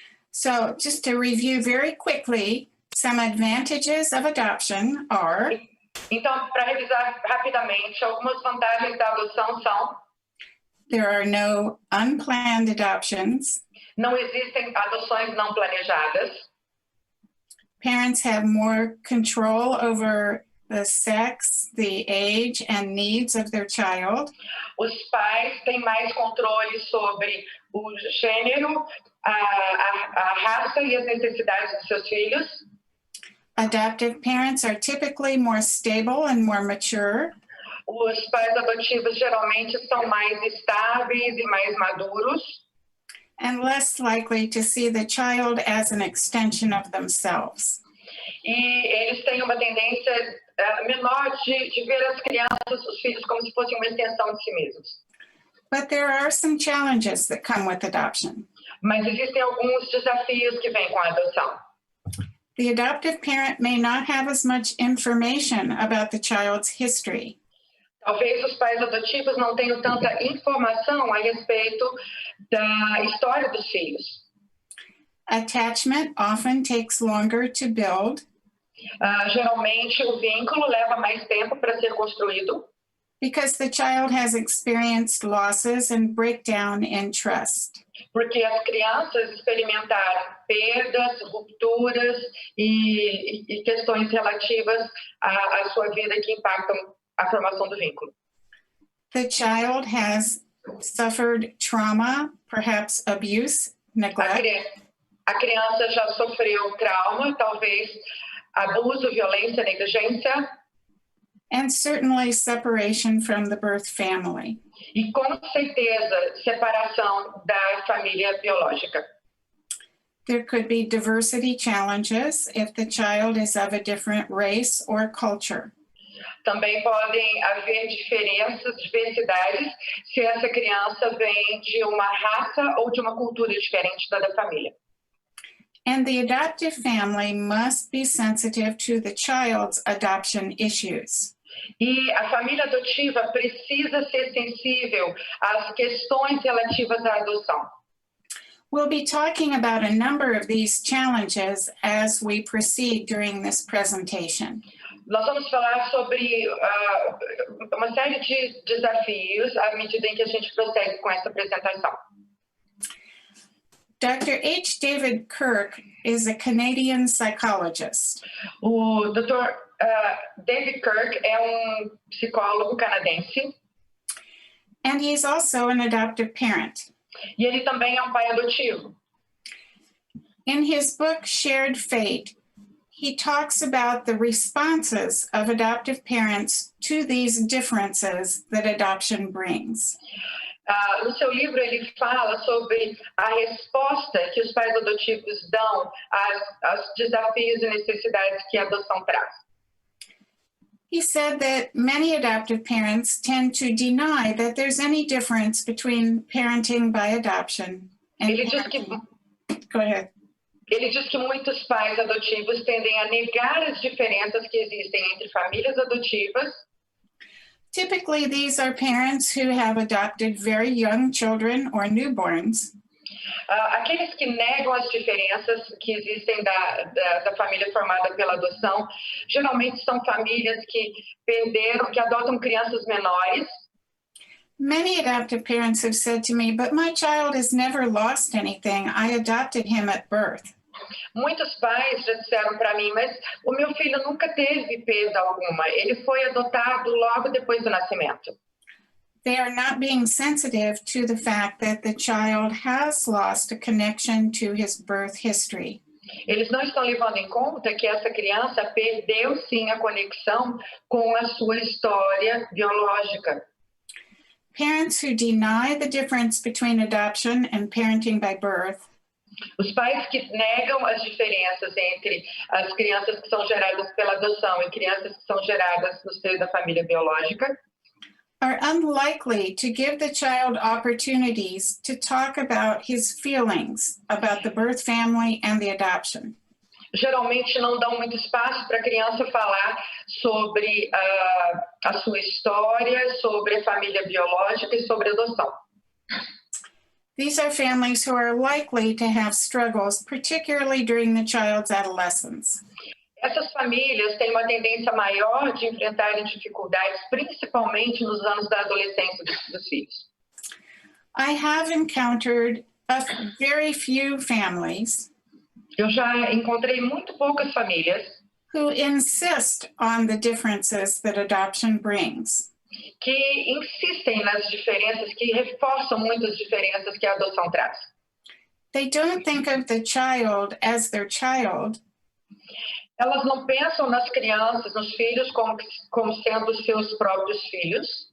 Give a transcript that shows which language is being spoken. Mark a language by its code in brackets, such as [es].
[en] So just to review very quickly, some advantages of adoption are [pt] Então, para revisar rapidamente, algumas vantagens da adoção são: [en] there are no unplanned adoptions. [pt] não existem adoções não planejadas. [en] Parents have more control over the sex, the age, and needs of their child. [pt] Os pais têm mais controle sobre o gênero, a raça e as necessidades dos seus filhos. [en] Adoptive parents are typically more stable and more mature. [pt] Os pais adotivos geralmente são mais estáveis e mais maduros [en] And less likely to see the child as an extension of themselves. [pt] e eles têm uma tendência menor de ver as crianças, os filhos, como se fossem uma extensão de si mesmos. [en] But there are some challenges that come with adoption. [pt] Mas existem alguns desafios que vêm com a adoção. [en] The adoptive parent may not have as much information about the child's history. [pt] Talvez os pais adotivos não tenham tanta informação a respeito da história dos filhos. [en] Attachment often takes longer to build [pt] Geralmente, o vínculo leva mais tempo para ser construído, [en] because the child has experienced losses and breakdown in trust. [pt] porque as crianças experimentaram perdas, rupturas e questões relativas à sua vida que impactam a formação do vínculo. [en] The child has suffered trauma, perhaps abuse, neglect, [pt] A criança já sofreu trauma, talvez abuso, violência, negligência, [en] and certainly separation from the birth family. [pt] e com certeza separação da família biológica. [en] There could be diversity challenges if the child is of a different race or culture. [pt] Também podem haver diversidades se essa criança vem de uma raça ou de uma cultura diferente da família. [en] And the adoptive family must be sensitive to the child's adoption issues. [pt] E a família adotiva precisa ser sensível às questões relativas à adoção. [en] We'll be talking about a number of these challenges as we proceed during this presentation. [pt] Nós vamos falar sobre uma série de desafios à medida em que a gente prossegue com essa apresentação. [en] Dr. H. David Kirk is a Canadian psychologist. [pt] O Dr. David Kirk é psicólogo canadense. [en] And he's also an adoptive parent. [pt] E ele também é pai adotivo. [en] In his book, Shared Fate, he talks about the responses of adoptive parents to these differences that adoption brings. [pt] No seu livro, ele fala sobre a resposta que os pais adotivos dão aos desafios e necessidades que a adoção traz. [en] He said that many adoptive parents tend to deny that there's any difference between parenting by adoption and Go ahead. [pt] Ele diz que muitos pais adotivos tendem a negar as diferenças que existem entre famílias adotivas. [en] Typically, these are parents who have adopted very young children or newborns. [pt] Aqueles que negam as diferenças que existem da família formada pela adoção, geralmente são famílias que adotam crianças menores. [en] Many adoptive parents have said to me, but my child has never lost anything. I adopted him at birth. [pt] Muitos pais já disseram para mim, mas o meu filho nunca teve perda alguma. Ele foi adotado logo depois do nascimento. [en] They are not being sensitive to the fact that the child has lost a connection to his birth history. [pt] Eles não estão levando em conta que essa criança perdeu sim a conexão com a sua história biológica. [en] Parents who deny the difference between adoption and parenting by birth [pt] Os pais que negam as diferenças entre as crianças que são geradas pela adoção e crianças que são geradas no seio da família biológica [en] are unlikely to give the child opportunities to talk about his feelings about the birth family and the adoption. [pt] geralmente não dão muito espaço para a criança falar sobre a sua história, sobre a família biológica e sobre a adoção. [en] These are families who are likely to have struggles, particularly during the child's adolescence. [pt] Essas famílias têm uma tendência maior de enfrentarem dificuldades, principalmente nos anos da adolescência dos filhos. [en] I have encountered a very few families [pt] Eu já encontrei muito poucas famílias [en] who insist on the differences that adoption brings. [pt] que insistem nas diferenças, que reforçam muito as diferenças que a adoção traz. [en] They don't think of the child as their child. [pt] Elas não pensam nas crianças, nos filhos, como sendo seus próprios filhos,